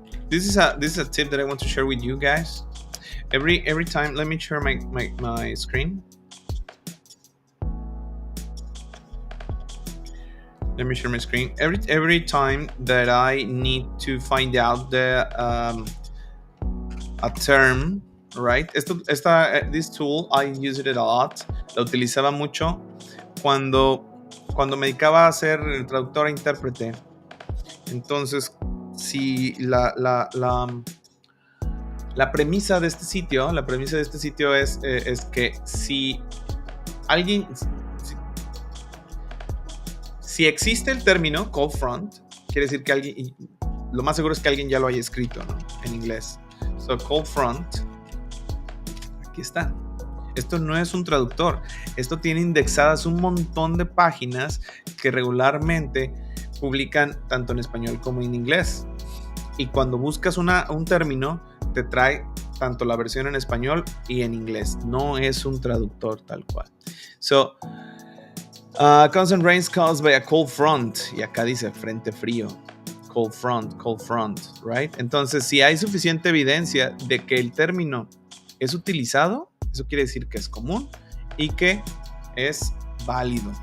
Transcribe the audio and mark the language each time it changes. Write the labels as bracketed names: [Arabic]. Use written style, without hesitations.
[English] This is a tip that I want to share with you guys. Every time, let me share my screen. Let me share my screen. Every time that I need to find out a term, right? This tool, I used it a lot. [Spanish] La utilizaba mucho cuando me dedicaba a ser traductor e intérprete. Entonces, si la premisa de este sitio, es que si alguien, si existe el término cold front, quiere decir que alguien, lo más seguro es que alguien ya lo haya escrito, ¿no? En inglés. So, cold front, aquí está. Esto no es un traductor. Esto tiene indexadas un montón de páginas que regularmente publican tanto en español como en inglés. Y cuando buscas un término, te trae tanto la versión en español y en inglés. No es un traductor tal cual. [English] So, constant rains caused by a cold front. [Spanish] Y acá dice frente frío. [English] Cold front, right? [Spanish] Entonces, si hay suficiente evidencia de que el término es utilizado, eso quiere decir que es común y que es válido.